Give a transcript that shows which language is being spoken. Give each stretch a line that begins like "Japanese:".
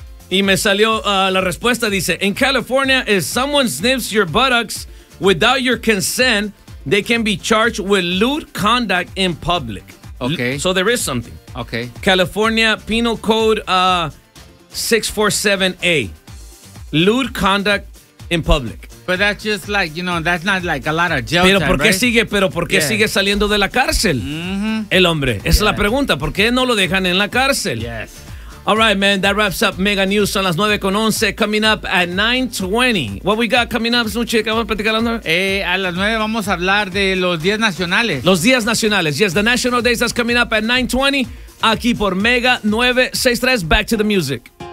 Spanish: Y me salió la respuesta, dice,
English: in California, if someone sniffs your buttocks without your consent, they can be charged with lewd conduct in public. Okay. So there is something. Okay. California Penal Code 647A, lewd conduct in public. But that's just like, you know, that's not like a lot of jail time,
Spanish: ¿por qué
English: right?
Spanish: ¿Pero por qué sigue saliendo de la cárcel el hombre? Esa es la pregunta. ¿Por qué no lo dejan en la cárcel?
English: Yes. All right, man, that wraps up Mega News.
Spanish: Son las 9:11.
English: Coming up at 9:20. What we got coming up,
Spanish: Snuchi, ¿qué vamos a platicar a las 9? A las 9 vamos a hablar de los días nacionales. Los días nacionales.
English: Yes, the National Days, that's coming up at 9:20.
Spanish: Aquí por Mega 963.
English: Back to the music.